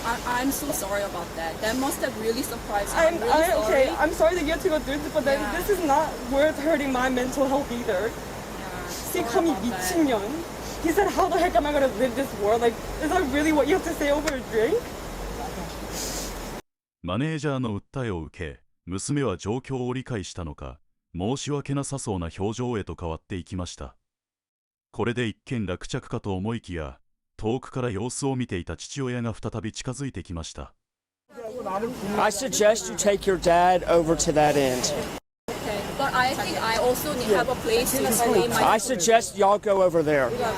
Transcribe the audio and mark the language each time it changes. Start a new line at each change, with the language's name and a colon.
English: I'm so sorry about that. That must have really surprised me. I'm really sorry. Okay, I'm sorry that you have to go through this, but then Yeah. this is not worth hurting my mental health either. See, call me
Korean: 미친년.
English: He said, how the heck am I going to live this world? Like, is that really what you have to say over a drink?
Japanese: マネージャーの訴えを受け、娘は状況を理解したのか、申し訳なさそうな表情へと変わっていきました。これで一件落着かと思いきや、遠くから様子を見ていた父親が再び近づいてきました。
English: I suggest you take your dad over to that end. Okay, but I think I also need to have a place to explain my. I suggest y'all go over there.